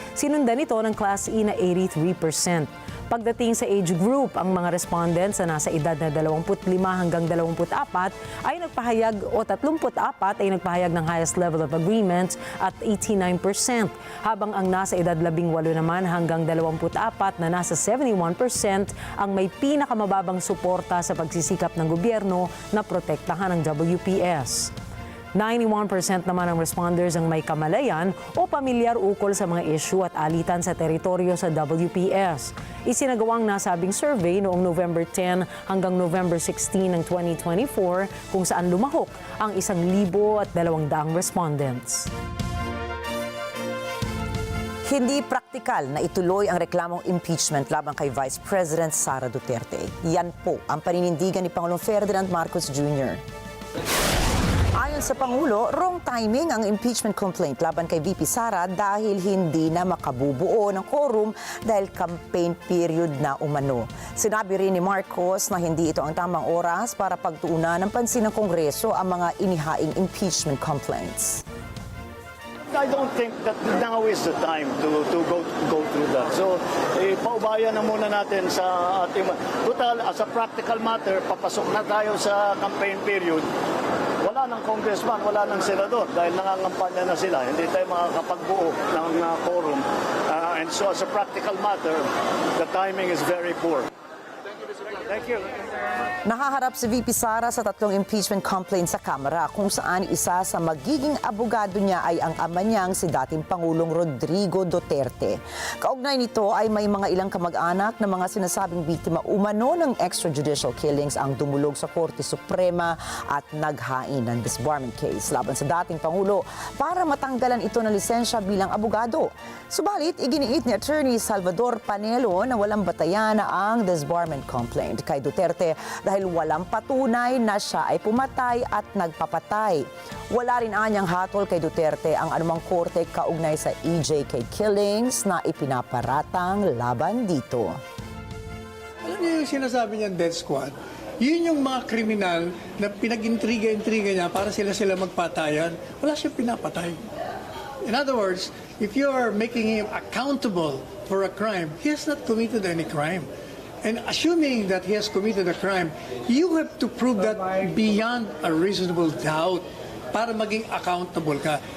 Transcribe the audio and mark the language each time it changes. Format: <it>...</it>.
<tl>Sinundan ito ng Class E na 83%. Pagdating sa age group, ang mga respondents na nasa edad na 25 hanggang 24 ay nagpahayag o 34 ay nagpahayag ng</tl> <en>highest level of agreement</en> <tl>at 89%, habang ang nasa edad 18 naman hanggang 24 na nasa 71% ang may pinakamababang suporta sa pagsisikap ng gobyerno na protektahan ang WPS. 91% naman ng responders ang may kamalayan o pamilyar ukol sa mga issue at alitan sa teritoryo sa WPS. Isinagawang nasabing survey noong November 10 hanggang November 16 ng 2024 kung saan lumahok ang 1,200 respondents. Hindi praktikal na ituloy ang reklamong impeachment laban kay Vice President Sara Duterte. Yan po ang paninindigan ni Pangulong Ferdinand Marcos Jr. Ayon sa Pangulo, wrong timing ang impeachment complaint laban kay VP Sara dahil hindi na makabubuo ng quorum dahil campaign period na umano. Sinabi rin ni Marcos na hindi ito ang tamang oras para pagtuunan ng pansin ng Kongreso ang mga inihaing impeachment complaints.</tl> <en>I don't think that now is the time to go through that.</en> <tl>So, paubayan na muna natin sa ating... Total,</tl> <en>as a practical matter,</en> <tl>papasok na tayo sa campaign period. Wala ng congressman, wala ng senador dahil nangangampanya na sila. Hindi tayo makakapagbuo ng quorum.</tl> <en>And so, as a practical matter, the timing is very poor. Thank you.</en> <tl>Nakaharap si VP Sara sa 3 impeachment complaints sa Kamara kung saan isa sa magiging abogado niya ay ang ama niyang si dating Pangulong Rodrigo Duterte. Kaugnay nito ay may mga ilang kamag-anak na mga sinasabing biktima umano ng extrajudicial killings ang dumulog sa Korte Suprema at naghain ng disbarment case laban sa dating Pangulo para matanggalan ito ng lisensya bilang abogado. Subalit, iginiit ni Attorney Salvador Panelo na walang batayan ang disbarment complaint kay Duterte dahil walang patunay na siya ay pumatay at nagpapatay. Wala rin anyang hatol kay Duterte ang anumang korte kaugnay sa EJK killings na ipinaparatang laban dito. Alam niyo yung sinasabi niyang death squad? Yun yung mga kriminal na pinag-intriga niya para sila magpatayan. Wala siyang pinapatay.</tl> <en>In other words, if you are making him accountable for a crime, he has not committed any crime. And assuming that he has committed a crime, you have to prove that beyond a reasonable doubt</en> <tl>para maging accountable ka.</tl>